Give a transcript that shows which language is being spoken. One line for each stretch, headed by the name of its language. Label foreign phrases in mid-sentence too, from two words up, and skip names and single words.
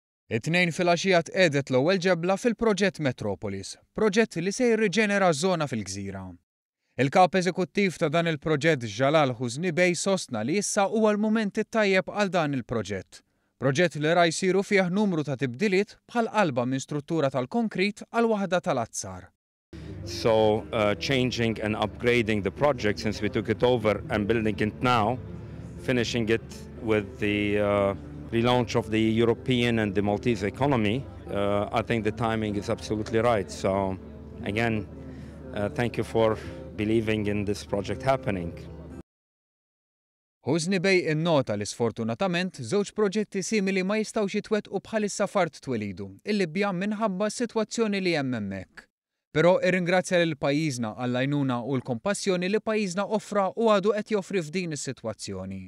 Maltese: It-tnejn filgħaxija tqiegħdet l-ewwel ġebla fil-proġett Metropolis, proġett li se jirriġenera żona fil-Gżira. Il-kap eżekuttiv ta' dan il-proġett Jalal Husni Bey sostna li issa huwa l-mument it-tajjeb għal dan il-proġett. Proġett li ra jsiru fih numru ta' tibdiliet bħal qalba minn struttura tal-konkrit għal waħda tal-azzar.
English: So changing and upgrading the project since we took it over and building it now, finishing it with the relaunch of the European and the Maltese economy, I think the timing is absolutely right. So again, thank you for believing in this project happening.
Maltese: Husni Bey innota li sfortunatament żewġ proġetti simili ma jistgħux jitwettqu bħalissa fart twelidu, il-Libja minħabba s-sitwazzjoni li hemm hemmhekk. Però irringrazzja lil pajjiżna għall-għajnuna u l-kompassjoni li pajjiżna offra u għadu qed joffri f'din is-sitwazzjoni.